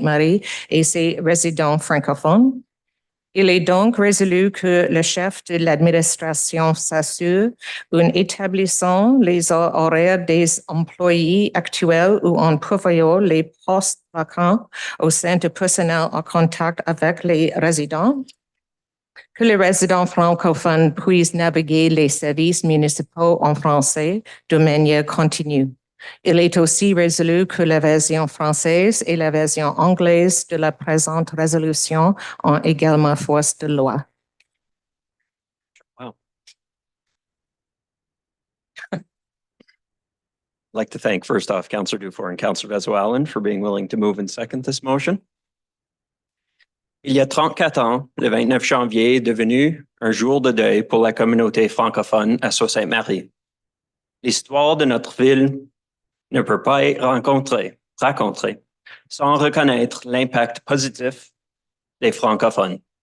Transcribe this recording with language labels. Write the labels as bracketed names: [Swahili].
[French] Marie et ses résidents francophones. Il est donc résolu que le chef de l'administration s'assure en établissant les horaires des employés actuels ou en pourvoyant les postes vacants au sein du personnel en contact avec les résidents, que les résidents francophones puissent naviguer les services municipaux en français de manière continue. Il est aussi résolu que la version française et la version anglaise de la présente résolution ont également force de loi. [English] Wow. I'd like to thank first off Councillor Dufour and Councillor Vezo-Allen for being willing to move and second this motion. [French] Il y a 34 ans, le 29 janvier est devenu un jour de deuil pour la communauté francophone à Sault-Sainte-Marie. L'histoire de notre ville ne peut pas être racontée sans reconnaître l'impact positif des francophones.